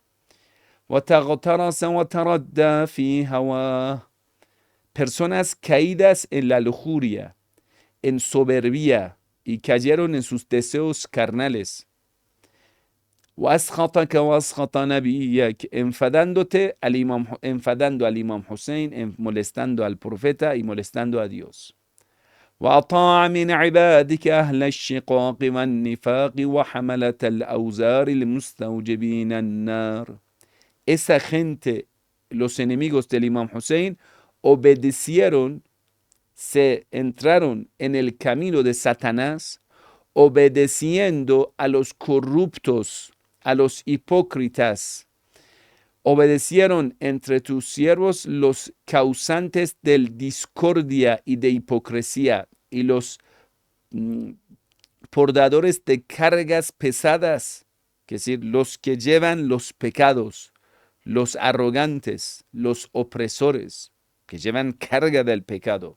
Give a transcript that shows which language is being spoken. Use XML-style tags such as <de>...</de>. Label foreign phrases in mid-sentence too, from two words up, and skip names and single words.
<es>Personas caídas en la lujuria, en soberbia y cayeron en sus deseos carnales. Enfadando al Imam Hussein, molestando al profeta y molestando a Dios.</es> <ar>وأطاع من عبادك أهل الشقاق والنفاق وحملة الأوزار المستوجبين النار.</ar> <es>Esa gente, los enemigos del Imam Hussein, obedecieron, se entraron en el camino de Satanás, obedeciendo a los corruptos, a los hipócritas. Obedecieron entre tus siervos los causantes de discordia y de hipocresía y los portadores de cargas pesadas, es decir, los que llevan los pecados, los arrogantes, los opresores, que llevan carga del pecado.</es>